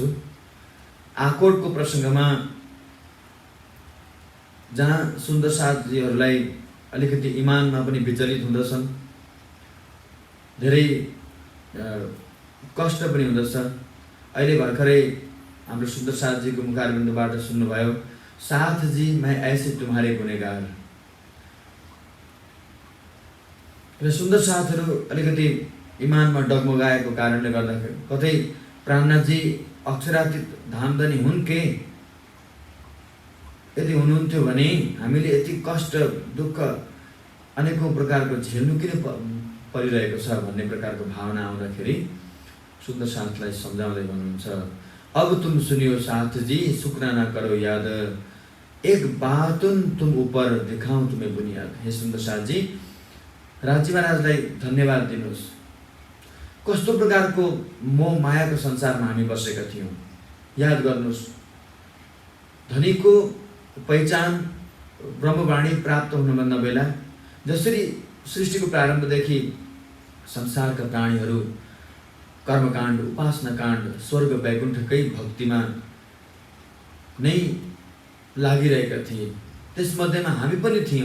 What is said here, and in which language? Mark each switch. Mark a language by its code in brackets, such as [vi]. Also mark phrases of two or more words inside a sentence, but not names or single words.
[ne] आकोटको प्रसङ्गमा जहाँ सुन्दर साथजीहरूलाई अलिकति इमानमा पनि विचलित हुँदछन्, धेरै कष्ट पनि हुँदछ। अहिले भर्खरै हाम्रो सुन्दर साथजीको मुखारबिन्दबाट सुन्नुभयो, [hi] साथ जी मैं ऐसे तुम्हारे गुनेगार। [ne] र सुन्दर साथहरू अलिकति इमानमा डगमगाएको कारणले गर्दाखेरि कतै प्राणनाथजी अक्षरातीत धामधनी हुन् के, यदि हुनुहुन्थ्यो भने हामीले यति कष्ट दुःख अनेकौं प्रकारको झेल्नु किन परिरहेको छ भन्ने प्रकारको भावना आउँदाखेरि सुन्दर साथलाई सम्झाउँदै भन्नुहुन्छ, [hi] अब तुम सुनियो साथ जी सुकना न करो याद, एक बातुन तुम ऊपर दिखाऊं तुम्हें बुनियाद। [ne] हे सुन्दर साथजी, राजी महाराजलाई धन्यवाद दिनुहोस्। कस्तो प्रकारको मोह मायाको संसारमा हामी बसेका थियौँ, याद गर्नुहोस्। धनीको पहिचान ब्रह्मवाणी प्राप्त हुनुभन्दा बेला जसरी सृष्टिको प्रारम्भदेखि संसारका प्राणीहरू कर्मकाण्ड उपासना काण्ड स्वर्ग वैकुण्ठकै भक्तिमा नै लागिरहेका थिए, त्यसमध्येमा हामी पनि थियौँ।